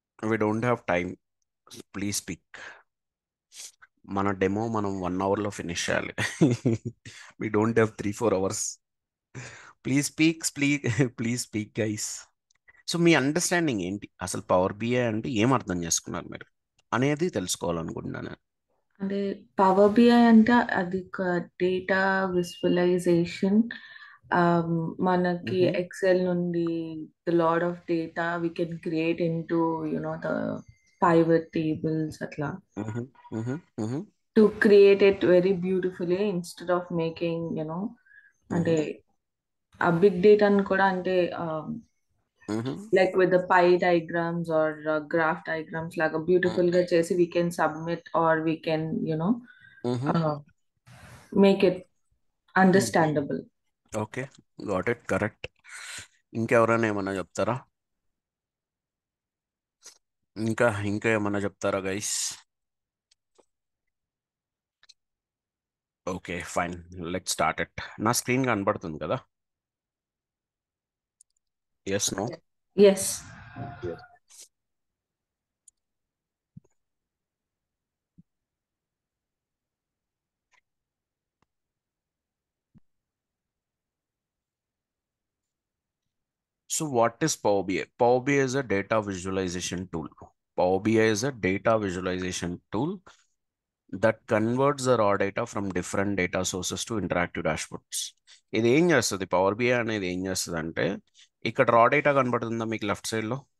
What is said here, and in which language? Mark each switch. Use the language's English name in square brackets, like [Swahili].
[English] We don't have time. Please speak. [Telugu] మన demo మనం 1 hourలో finish చేయాలి. [English] We don't have 3-4 hours. Please speak please speak guys. [Telugu] So మీ understanding ఏంటి, అసలు power BI అంటే ఏం అర్థం చేసుకున్నారు మీరు అనేది తెలుసుకోవాలనుకుంటున్నాను. అంటే పవర్ బిఐ అంటే అది ఒక డేటా విజువలైజేషన్. మనకి మ్హూ, [English] Excel నుండి the load of data we can create into the pivot tables అట్లా hmm, hmm, hmm, to create it very beautifully instead of making అంటే hmm, [Telugu] ఆ బిగ్ డేటాను కూడా అంటే మ్హూ, [English] like with the pie diagrams or graph diagrams [Telugu] లాగా బ్యూటిఫుల్ గా చేసి [English] we can submit or we can hmm, uh, make it hmm. understandable. Okay, got it, correct. [Telugu] ఇంకెవరైనా ఏమన్నా చెప్తారా? ఇంకా ఏమన్నా చెప్తారా guys? [English] Okay fine, let start it. [Telugu] నా స్క్రీన్ కనబడుతుంది కదా? [English] Yes, no? Yes. Yes. So what is Power BI? Power BI is a data visualization tool. Power BI is a data visualization tool that converts the raw data from different data sources to interactive dashboards. [Telugu] ఇది ఏం చేస్తుంది, power BI అనేది ఏం చేస్తుంది అంటే, ఇక్కడ రా data కనబడుతుందా మీకు లెఫ్ట్ సైడ్ లో?